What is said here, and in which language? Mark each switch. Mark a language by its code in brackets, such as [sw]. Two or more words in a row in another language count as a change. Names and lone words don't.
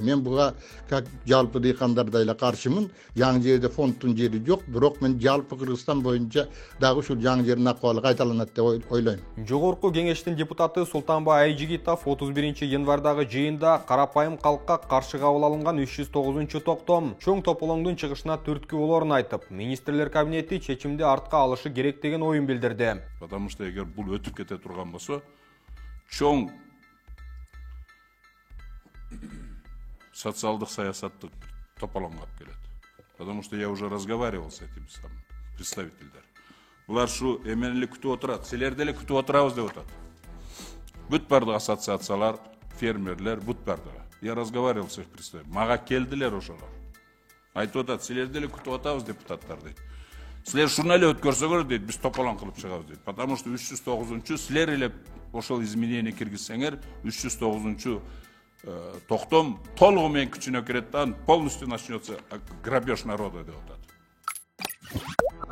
[ky] Мен буга как жалпы дыйкандардай эле каршымын. Жаңы жерде фонддун жери жок, бирок мен жалпы Кыргызстан боюнча дагы ушул жаңы жердин акыбалы кайталанат деп ойлойм. Жогорку кеңештин депутаты Султанбай Айжигитов 31 январдагы жыйында карапайым калкка каршы кабыл алынган 309 токтом чоң тополоңдун чыгышына түрткү болорун айтып, министрлер кабинети чечимди артка алышы керек деген оюн билдирди. [ru] Потому что [ky] эгер бул өтүп кете турган болсо, чоң социалдык саясаттык тополоңго алып келет. [ru] Потому что я уже разговаривал с этими самыми представителдер. [ky] Булар шу эмени эле күтүп отурат, силерди эле күтүп отурабыз деп атат. Бүт бардык ассоциациялар, фермерлер, бүт бардыгы. [ru] Я разговаривал с их представителями. [ky] Мага келдилер ошолор. Айтып атат, силерди эле күтүп атабыз депутаттар дейт. Силер шуну эле өткөрсөңөр дейт, биз тополоң кылып чыгабыз дейт. [ru] Потому что [ky] 309-чу силер эле ошол изменение киргизсеңер, 309-чу токтом толугу менен күчүнө кирет да, [ru] полностью начнется грабеж народа [ky] деп атат.